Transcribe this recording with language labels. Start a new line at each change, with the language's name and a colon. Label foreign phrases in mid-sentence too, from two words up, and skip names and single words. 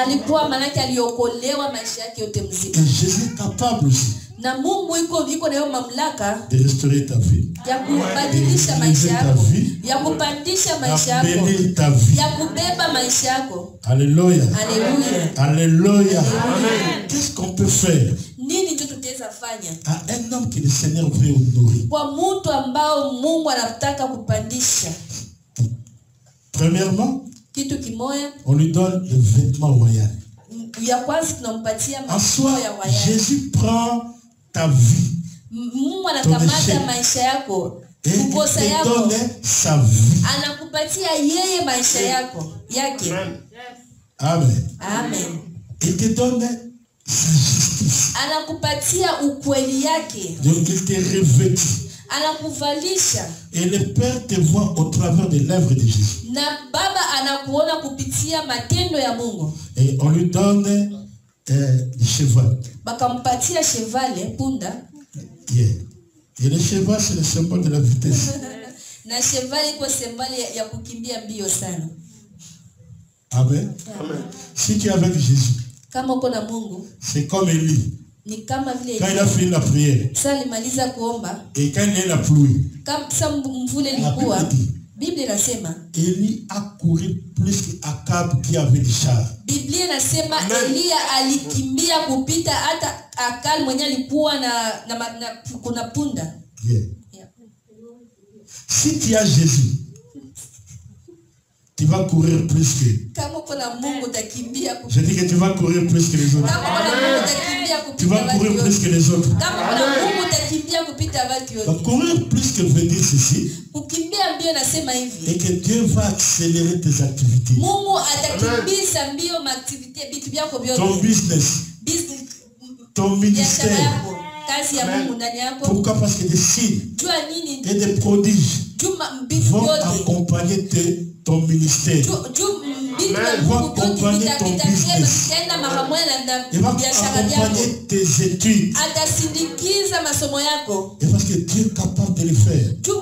French: Et Jésus est capable aussi de restaurer ta vie, d'amener ta vie. Alléluia. Alléluia. Qu'est-ce qu'on peut faire
Swahili: anaweza fanya.
French: À un homme que le Seigneur veut honorer.
Swahili: Kwa mtu ambao Mungu anataka kupandisha.
French: Premièrement,
Swahili: kitu kimoja,
French: on lui donne le vêtement royal.
Swahili: Ya kwanza tunampatia
French: En
Swahili: mavazi
French: soi,
Swahili: ya
French: royal. Jésus prend ta vie.
Swahili: Mungu anakamata maisha yako, kukosa
French: te
Swahili: yako,
French: donne sa vie.
Swahili: anakupatia yeye maisha yako yake. Amen. Amen.
French: Il te donne sa justice.
Swahili: Anakupatia ukweli yake.
French: Donc il te revêtit.
Swahili: Anakuvalisha.
French: Et le Père te voit au travers de l'œuvre de Jésus.
Swahili: Na Baba anakuona kupitia matendo ya Mungu.
French: Et on lui donne le cheval.
Swahili: Bakampatia chevale, punda. Yeah.
French: Et le cheval, c'est le symbole de la vitesse.
Swahili: Na chevale iko symbole ya kukimbia mbio sana. Amen. Amen.
French: Si tu es avec Jésus,
Swahili: kama uko na Mungu,
French: c'est comme Élie.
Swahili: Ni kama vile
French: quand il a fini la prière.
Swahili: Sasa alimaliza kuomba.
French: Et quand il y a la pluie.
Swahili: Kama mvule ilikuwa. Biblia inasema
French: Élie a couru plus qu'Akab qui avait des chars.
Swahili: Biblia inasema Elia alikimbia kupita hata Akal mwenye alikuwa na kuna punda. Yeah. Yeah.
French: Si tu as Jésus, tu vas courir plus que.
Swahili: Kama kuna Mungu utakimbia kupita.
French: Je dis que tu vas courir plus que les autres.
Swahili: Kama kuna Mungu utakimbia kupita.
French: Tu vas courir plus que les autres.
Swahili: Kama kuna Mungu utakimbia kupita watu wote.
French: Donc courir plus que veut dire ceci.
Swahili: Kukimbia mbio nasema hivi.
French: Et que Dieu va accélérer tes activités.
Swahili: Mungu atakimbiza mbio maaktivite vitu vyako vyote.
French: Ton business. Ton ministère.
Swahili: Kazi ya Mungu ndani yako.
French: Pourquoi? Parce que des signes et des prodiges vont accompagner ton ministère. Vont accompagner ton business. Et vont accompagner tes études. Et parce que Dieu est capable de le faire.